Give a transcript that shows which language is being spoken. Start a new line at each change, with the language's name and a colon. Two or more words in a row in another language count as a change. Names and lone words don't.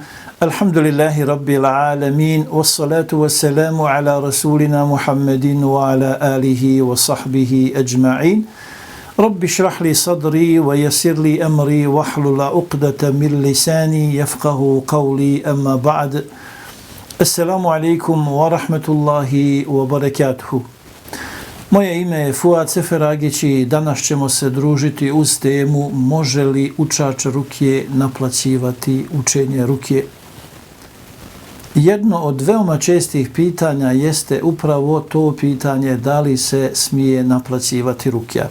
Arabic: الحمد لله رب العالمين والصلاة والسلام على رسولنا محمد وعلى آله وصحبه أجمعين. رب اشرح لي صدري ويسر لي أمري واحلل عقدة من لساني يفقهوا قولي أما بعد. السلام عليكم ورحمة الله وبركاته.
Bosnian: Moje ime je Fuad Seferagić i danas ćemo se družiti uz temu može li učač rukje naplaćivati učenje rukje. Jedno od veoma čestih pitanja jeste upravo to pitanje da li se smije naplaćivati rukja.